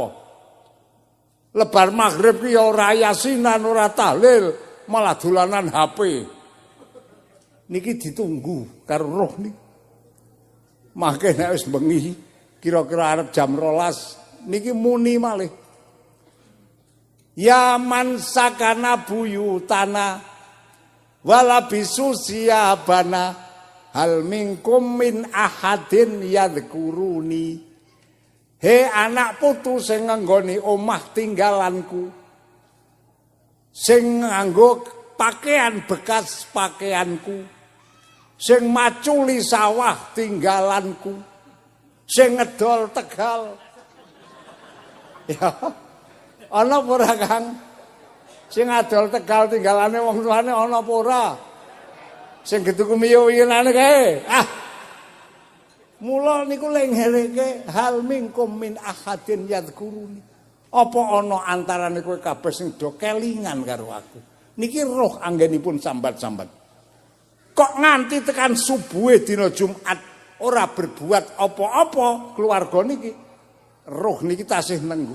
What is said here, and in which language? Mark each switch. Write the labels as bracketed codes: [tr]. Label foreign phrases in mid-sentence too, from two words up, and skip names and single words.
[jv] Lebar maghrib ki ora yasinan, ora tahlil, malah dolanan HP. Niki ditunggu karo roh niki. Mangke nek wis bengi kira-kira arep jam 12 niki muni malih. [ar] يا من سكن بيوتنا ولبس ثيابنا هل منكم من أحد يذكرني. [jv] He anak putu sing nganggoni omah tinggalanku, sing nganggo pakaian bekas pakaianku, sing maculi sawah tinggalanku, sing ngedol Tegal. Ya, ana apa ora Kang? Sing adol Tegal tinggalane wong tuane ana apa ora? Sing getuku miyo-miyonane kae. Mula niku lek ngeleke [ar] هل منكم من أحد يذكرني. [jv] Apa ana antarane kowe kabeh sing do kelingan karo aku. Niki roh anggenipun sambat-sambat. Kok nganti tekan subuhe dina Jumat ora berbuat apa-apa keluarga niki. Roh niki tasih nenggu.